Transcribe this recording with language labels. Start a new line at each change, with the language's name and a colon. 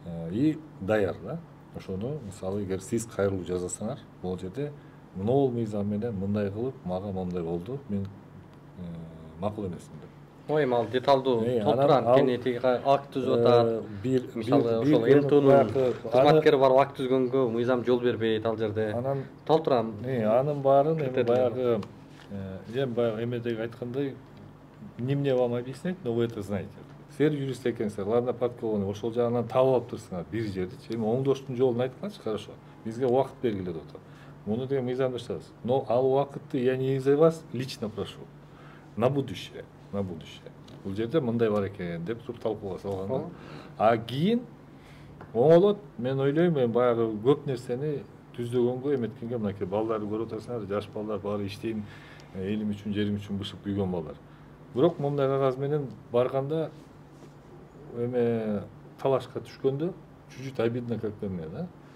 Kyrgyz: И даяр да. Ошону мисалы эгер сиз кайрылуу жасасаңар, бул жерде мынол мыйзам менен мындай кылып, мага мындай болду, мен макул эмесмин деп. Ой, мал деталдуу толтурам, кенети акт түзүп атат. Мисалы ошол МТУнун кызматкери барып акт түзгөнгө мыйзам жол бербейт ал жерде. Толтурам. Анын баарын эми баягы эмедеги айткандай,
Russian: не мне вам объяснять, но вы это знаете.
Kyrgyz: Силер юрист экенсиңер,
Russian: ладно, подкованный,
Kyrgyz: ошол жагынан табып алып турсуңар бир жердечи. Эми оңдоштун жолун айтканчы, хорошо. Бизге убакыт бергиле деп атат. Муну деген мыйзамда жазабыз.
Russian: Но
Kyrgyz: ал убакытты
Russian: я не из-за вас лично прошу. На будущее. На будущее.
Kyrgyz: Бул жерде мындай бар экен деп туруп талкууга салганда. А кийин оңолот, мен ойлойм, мен баягы көп нерсени түздөгөнгө эметкенге мынакей балдарды көрүп атасыңар, жаш балдар баары иштейм, элим үчүн, жерим үчүн бышып күйгөн балдар. Бирок мындай кагаз менен барганда эме талашка түшкөндө
Russian: чуть-чуть обидно как-то мне,
Kyrgyz: да?